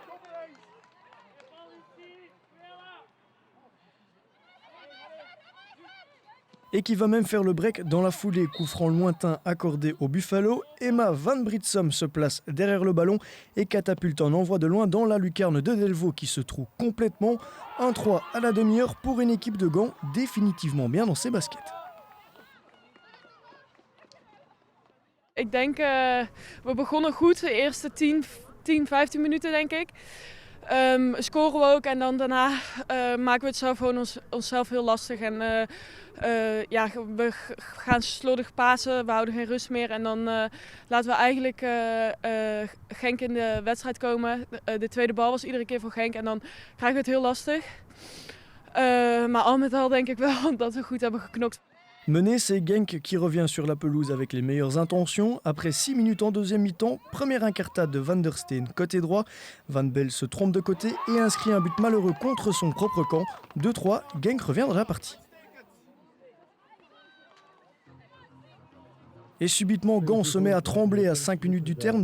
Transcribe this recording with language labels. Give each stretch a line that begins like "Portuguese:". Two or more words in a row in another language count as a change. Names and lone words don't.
French: Et qui va même faire le break dans la foulée. Coup franc lointain accordé au Buffalo. Emma Van Britsom se place derrière le ballon et catapulte un envoi de loin dans la lucarne de Delvaux qui se trouve complètement. 1-3 à la demi-heure pour une équipe de Gand définitivement bien dans ses baskets.
Dutch: Ik denk, we begonnen goed, de eerste 10-15 minuten denk ik. Scoren we ook en dan daarna maken we het zelf gewoon onszelf heel lastig. En we gaan slordig pasen, we houden geen rust meer. En dan laten we eigenlijk Genk in de wedstrijd komen. De tweede bal was iedere keer voor Genk en dan krijgen we het heel lastig. Maar al met al denk ik wel dat we goed hebben geknokt.
French: Mené, c'est Genk qui revient sur la pelouse avec les meilleures intentions. Après 6 minutes en deuxième mi-temps, première incartade de Van der Steen côté droit. Van Belle se trompe de côté et inscrit un but malheureux contre son propre camp. 2-3, Genk revient dans la partie. Et subitement, Gand se met à trembler à 5 minutes du terme.